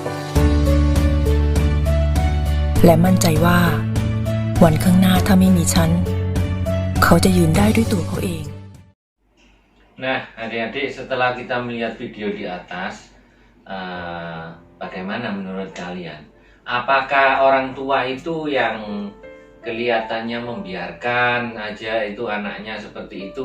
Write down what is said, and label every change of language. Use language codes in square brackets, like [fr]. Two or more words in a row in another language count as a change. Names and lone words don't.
[th] และมั่นใจว่า วันข้างหน้าถ้าไม่มีฉัน เขาจะยืนได้ด้วยตัวเขาเอง [id] Nah, adik-adik, setelah kita melihat video di atas, bagaimana menurut kalian? Apakah orang tua itu yang kelihatannya membiarkan aja itu anaknya seperti itu?